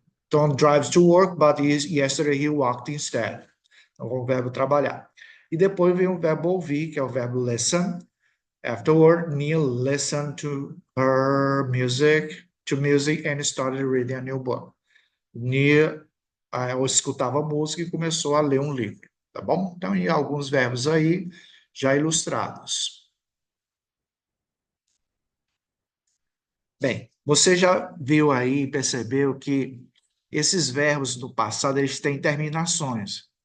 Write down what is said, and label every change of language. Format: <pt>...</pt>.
<en>Tom drives to work, but yesterday he walked instead.</en> <pt>Então, o verbo trabalhar. E depois vem o verbo ouvir, que é o verbo listen.</pt> <en>Afterward, Neil listened to music and started reading a new book.</en> <pt>Neil escutava música e começou a ler um livro, tá bom? Então, e alguns verbos aí já ilustrados. Bem, você já viu aí, percebeu que esses verbos do passado, eles têm terminações.</pt>